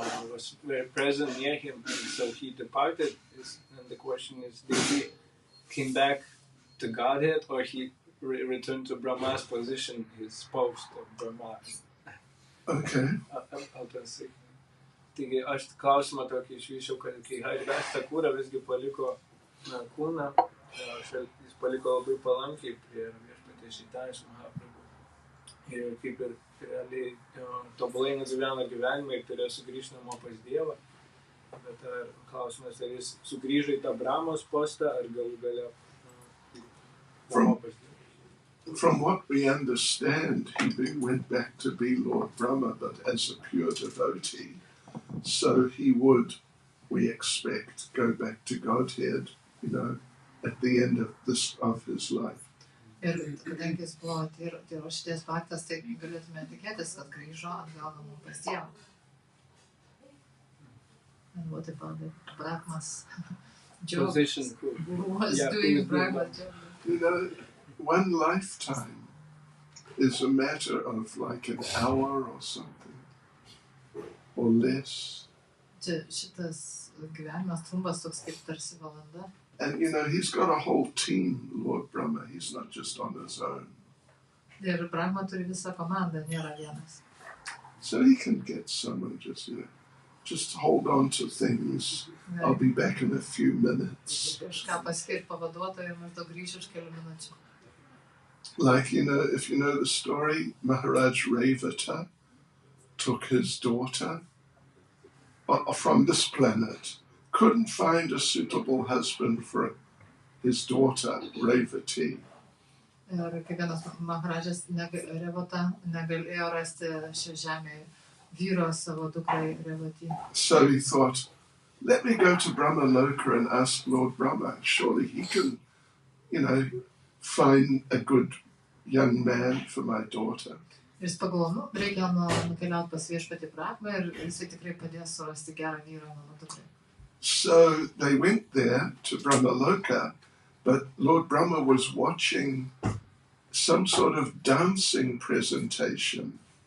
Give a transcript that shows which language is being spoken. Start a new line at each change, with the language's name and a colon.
English: was very present near him, and so he departed, and the question is, did he came back to Godhead, or he returned to Brahma's position, his post of Brahma? Okay. I'll say.
Lithuanian: Taigi aš klausimą tokį išvyšiau, kad kai Haridas Thakura visgi paliko kūną, jis paliko labai palankiai prie viešpaties Chaitanyos Mahaprabhu. Ir kaip ir realiai tobulai nugyveno gyvenimą ir turėjo sugrįžti namo pas Dievą. Bet klausimas, ar jis sugrįžo į tą Brahmos postą, ar galų gale namo pas Dievą.
English: From what we understand, he went back to be Lord Brahma, but as a pure devotee. So he would, we expect, go back to Godhead, at the end of his life.
Lithuanian: Ir kadangi jis buvo tyro šities faktas, tai galėtume tikėtis, kad grįžo atgal namo pas Dievą.
English: And what about the Brahma's job? Position. Who was Yeah, doing who's doing Brahma's job? One lifetime is a matter of like an hour or something, or less.
Lithuanian: Čia šitas gyvenimas trumpas toks kaip tarsi valanda.
English: And he's got a whole team, Lord Brahma. He's not just on his own.
Lithuanian: Ir Brahma turi visą komandą, nėra vienas.
English: So he can get someone just hold on to things. I'll be back in a few minutes.
Lithuanian: Kažką paskirti pavaduotoją ir maždaug grįšiu už kelių minučių.
English: Like, if you know the story, Maharaj Revata took his daughter from this planet, couldn't find a suitable husband for his daughter, Revati.
Lithuanian: Ir kiekvienas Maharajas Revata negalėjo rasti šią žemę vyro savo dukrai Revati.
English: So he thought, let me go to Brahma Loka and ask Lord Brahma. Surely he can, find a good young man for my daughter.
Lithuanian: Ir jis pagalvojo, reikia nukeliauti pas viešpatį Brahmą ir jisai tikrai padės surasti gerą vyrą mano dukrai.
English: So they went there to Brahma Loka, but Lord Brahma was watching some sort of dancing presentation.